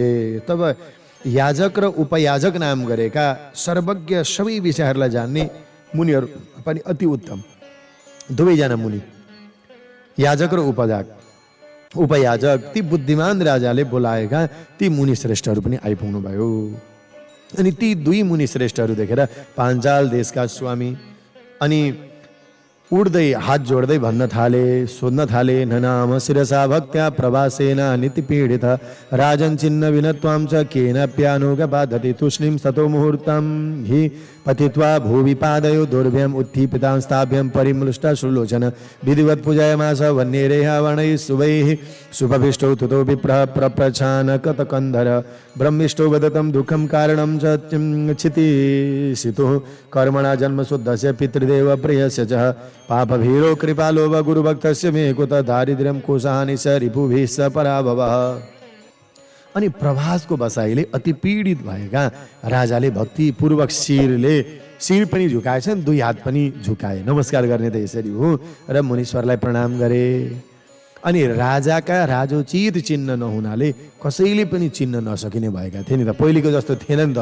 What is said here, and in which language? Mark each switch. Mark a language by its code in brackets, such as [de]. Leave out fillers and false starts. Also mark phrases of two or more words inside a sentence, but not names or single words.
[ne] तब याजक र उपयाजक नाम गरेका सर्वज्ञ सबै विषयहरूलाई जान्ने मुनिहरू पनि अति उत्तम दुवैजना मुनि, याजक र उपयाजक ती बुद्धिमान राजाले बोलाएका ती मुनि श्रेष्ठहरू पनि आइपुग्नु भयो। अनि ती दुई मुनि श्रेष्ठहरू देखेर पाञ्चाल देशका स्वामी अनि उड्दै हात जोड्दै भन्न थाले, सोध्न थाले, [sa] ननाम शिरसा भक्त्या प्रवासेन निति पीडित राजन चिन्ह विनत्वां च केन प्यानुगबाधति तुष्णीं ततो मुहूर्तं हि पतित्वा भूवि पादयो दुर्भ्यं उत्थिपितां स्थाभ्यं परिमृष्टा सुलोचन विधिवत् पूजयमास वन्यैरेह वर्णैः शुभैः शुभभिष्टौ तुतो विप्रः प्रप्रच्छान कतकन्धर ब्रह्मिष्टो वदतं दुःखं कारणं च क्षितिसितुः कर्मणा जन्मशुद्धस्य पितृदेव प्रियस्य च पापभीरो कृपालो व गुरुभक्तस्य मे कुत दारिद्र्यं कोशानि स रिपुभिः स पराभवः। [ne] अनि प्रभासको बसाइले अति पीडित भएका राजाले भक्तिपूर्वक शिर पनि झुकाएछन्, दुई हात पनि झुकाए, नमस्कार गर्ने त यसरी हो र मुनीश्वरलाई प्रणाम गरे। अनि राजाका राजोचित चिन्ह नहुनाले कसैले पनि चिन्न नसकिने भएका थिए नि त, पहिलेको जस्तो थिएन नि त।